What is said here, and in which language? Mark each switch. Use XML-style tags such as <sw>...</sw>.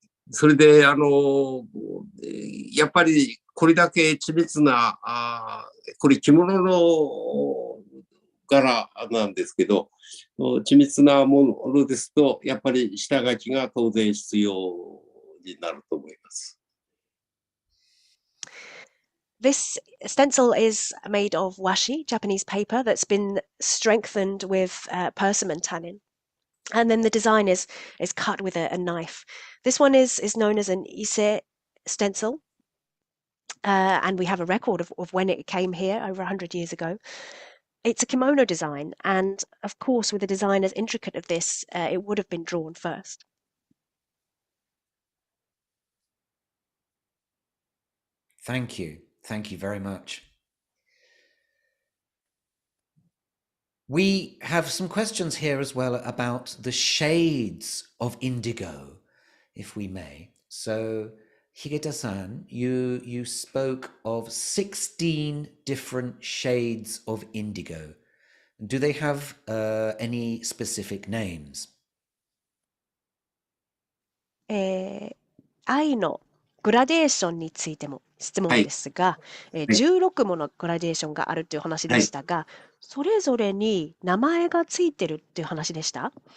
<ja>それで、やっぱりこれだけ緻密な、これ着物の柄なんですけど、緻密なものですと、やっぱり下書きが当然必要になると思います。</ja> <en>This stencil is made of washi, Japanese paper, that's been strengthened with persimmon tannin. And then the design is cut with a knife. This one is known as an ise stencil. And we have a record of when it came here over 100 years ago. It's a kimono design. And of course, with a design as intricate as this, it would have been drawn first. Thank you. Thank you very much. We have some questions here as well about the shades of indigo, if we may. So, Higeta-san, you spoke of 16 different shades of indigo. Do they have any specific names?</en> <ja>愛のグラデーションについても質問ですが、はい。 16ものグラデーションがあるという話でしたが、それぞれに名前がついてるっていう話でした？</ja>